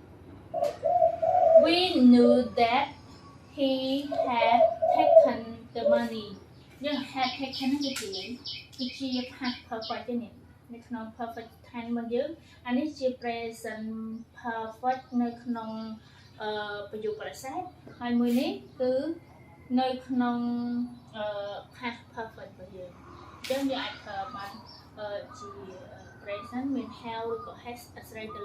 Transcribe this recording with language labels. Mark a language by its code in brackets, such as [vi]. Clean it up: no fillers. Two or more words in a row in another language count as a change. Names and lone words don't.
[en] we knew that he had taken the money [km] យើង [en] had taken [km] គឺជា [en] past perfect [km] ទេនេះនៅក្នុង [en] perfect tense [km] របស់យើងអានេះជា [en] present perfect [km] នៅក្នុងប្រយោគបរិសេធហើយមួយនេះគឺនៅក្នុង [en] past perfect [km] របស់យើងអញ្ចឹងយើងអាចប្រើបានជា present មាន have ឬក៏ has អាស្រ័យទៅលើ